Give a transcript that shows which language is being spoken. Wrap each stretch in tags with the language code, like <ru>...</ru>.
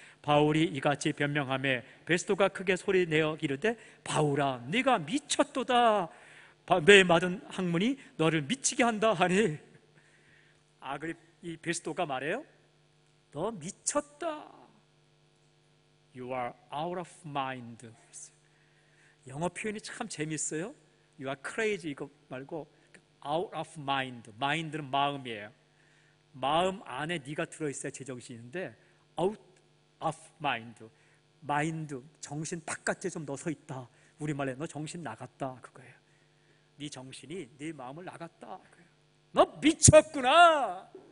<ko>바울이 이같이 변명하며 베스토가 크게 소리내어 이르되 바울아 네가 미쳤도다. 매 맞은 학문이 너를 미치게 한다 하니 이 베스토가 말해요. 너 미쳤다.</ko> <en>You are out of mind.</en> <ko>영어 표현이 참 재밌어요.</ko> <en>You are crazy</en> <ko>이거 말고</ko> <en>out of mind.</en> <ko>mind는 마음이에요. 마음 안에 네가 들어있어야 제정신인데</ko> <en>out of mind.</en> <ko>mind, 정신 바깥에 좀 너 서 있다. 우리말에 너 정신 나갔다 그거예요. 네 정신이 네 마음을 나갔다 그거예요. 너 미쳤구나.</ko>